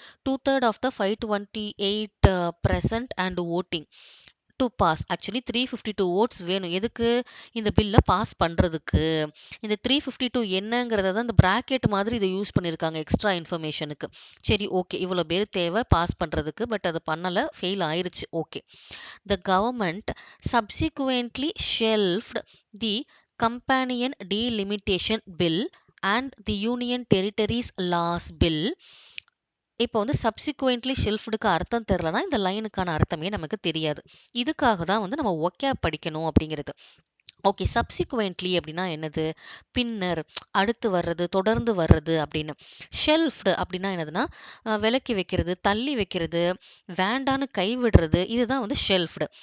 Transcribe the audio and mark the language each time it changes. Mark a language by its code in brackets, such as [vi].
[en] 2/3 of the 528 present and voting to pass. [ta] Actually 352 volts வேணும். எதுக்கு? இந்த பில்ல பாஸ் பண்றதுக்கு. இந்த 352 என்னங்கிறத தான் இந்த பிராக்கெட் மாதிரி இத யூஸ் பண்ணியிருக்காங்க எக்ஸ்ட்ரா இன்ஃபர்மேஷனுக்கு. சரி ஓகே. இவ்வளோ பேர் தேவை பாஸ் பண்றதுக்கு. பட் அது பண்ணல. ஃபெயில் ஆயிருச்சு. Okay. [en] The government subsequently shelved the Companion Delimitation Bill and the Union Territories Laws Bill. [ta] இப்போ வந்து சப்சிக்வென்ட்லி ஷெல்ஃப்டுக்கு அர்த்தம் தெரியலனா, இந்த லைனுக்கான அர்த்தமே நமக்கு தெரியாது. இதுக்காக தான் வந்து நம்ம ஒக்காப் படிக்கணும் அப்படிங்கிறது. ஓகே. சப்சிக்வென்ட்லி அப்படின்னா என்னது? பின்னர், அடுத்து வர்றது, தொடர்ந்து வர்றது அப்படின்னு. ஷெல்ஃப்டு அப்படின்னா என்னதுன்னா, விலக்கி வைக்கிறது, தள்ளி வைக்கிறது, வேண்டான்னு கைவிடுறது, இதுதான் வந்து ஷெல்ஃப்டு.